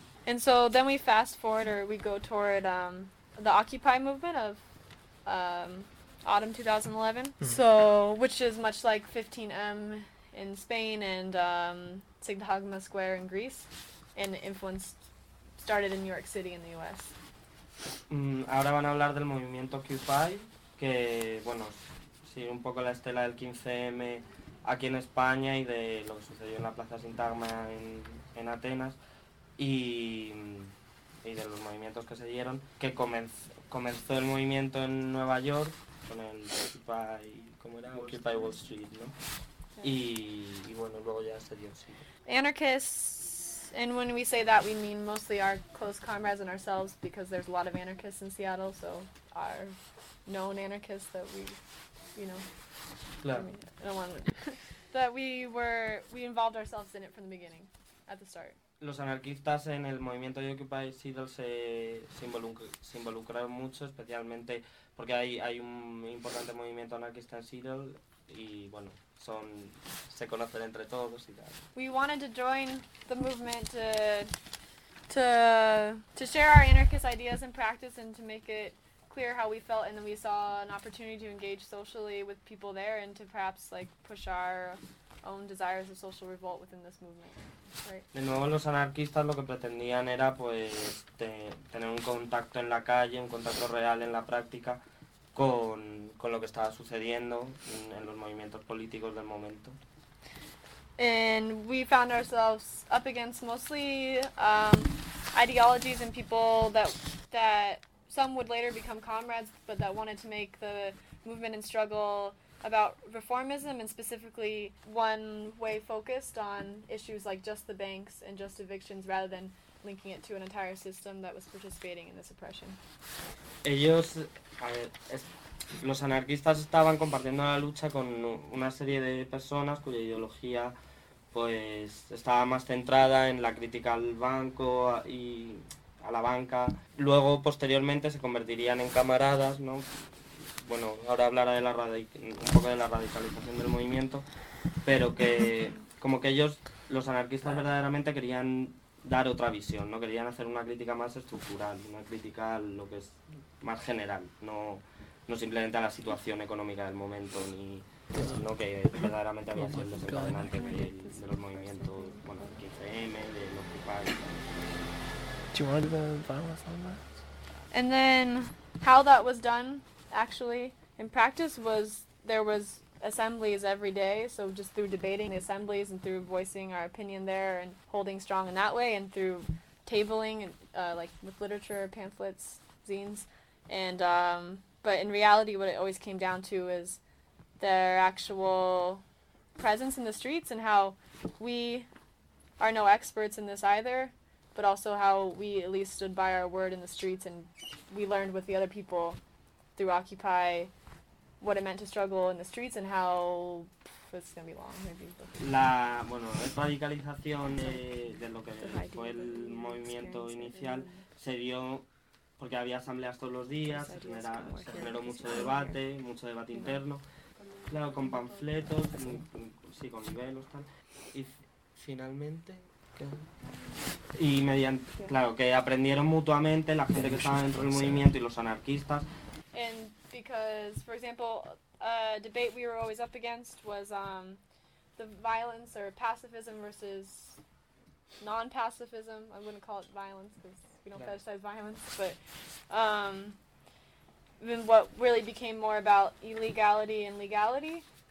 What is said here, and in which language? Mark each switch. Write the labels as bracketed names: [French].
[English] And so then we fast forward, or we go toward the Occupy movement of autumn 2011. Mm-hmm. So, which is much like 15M in Spain and Sigma Square in Greece, and influenced, started in New York City in the U.S. [Spanish] Ahora van a hablar del movimiento Occupy, que bueno, sigue un poco la estela del 15M aquí en España y de lo que sucedió en la Plaza Sintagma en Atenas y de los movimientos que se dieron, que comenzó el movimiento en Nueva York con el Occupy, ¿cómo era? Occupy Wall Street, ¿no? Okay. Y bueno, luego ya se dio, sí. [English] Anarchists, and when we say that, we mean mostly our close comrades and ourselves, because there's a lot of anarchists in Seattle, so our known anarchists that we, you know, [Spanish] claro. [English] I mean, I don't want to, that we involved ourselves in it from the beginning, at the start. [Spanish] Los anarquistas en el movimiento de Occupy Seattle se involucraron mucho, especialmente porque hay un importante movimiento anarquista en Seattle y bueno, son, se conocen entre todos y tal. [English] We wanted to join the movement to share our anarchist ideas and practice and to make it clear how we felt, and then we saw an opportunity to engage socially with people there and to perhaps like push our own desires of social revolt within this movement. Right. [Spanish] De nuevo, los anarquistas lo que pretendían era pues tener un contacto en la calle, un contacto real en la práctica con lo que estaba sucediendo en los movimientos políticos del momento. [English] And we found ourselves up against mostly ideologies and people that some would later become comrades, but that wanted to make the movement and struggle about reformism, and specifically one way focused on issues like just the banks and just evictions, rather than linking it to an entire system that was participating in this oppression. [Spanish] Ellos, a ver, los anarquistas estaban compartiendo la lucha con una serie de personas cuya ideología pues estaba más centrada en la crítica al banco y a la banca. Luego, posteriormente, se convertirían en camaradas, ¿no? Bueno, ahora hablará de un poco de la radicalización del movimiento, pero que como que ellos, los anarquistas verdaderamente querían dar otra visión, no querían hacer una crítica más estructural, una crítica a lo que es más general, no simplemente a la situación económica del momento, ni sino que verdaderamente había sido el desencadenante de los movimientos, bueno, del 15M, de los Occupy. [English] And then how that was done actually in practice was there was assemblies every day, so just through debating the assemblies and through voicing our opinion there and holding strong in that way, and through tabling and like with literature, pamphlets, zines, and but in reality what it always came down to is their actual presence in the streets, and how we are no experts in this either, but also how we at least stood by our word in the streets, and we learned with the other people through Occupy what it meant to struggle in the streets and how it's going to be long, maybe. [Spanish] La, bueno, radicalización de lo que fue el movimiento inicial se dio porque había asambleas todos los días, se generó mucho debate interno, claro, con panfletos, sí, con libelos, tal. Y finalmente, y mediante, claro, que aprendieron mutuamente la gente que estaba dentro del movimiento y los anarquistas. [English] And because, for example, a debate we were always up against was the violence or pacifism versus non-pacifism. I wouldn't call it violence because we don't fetishize violence, but then what really became more about illegality and legality.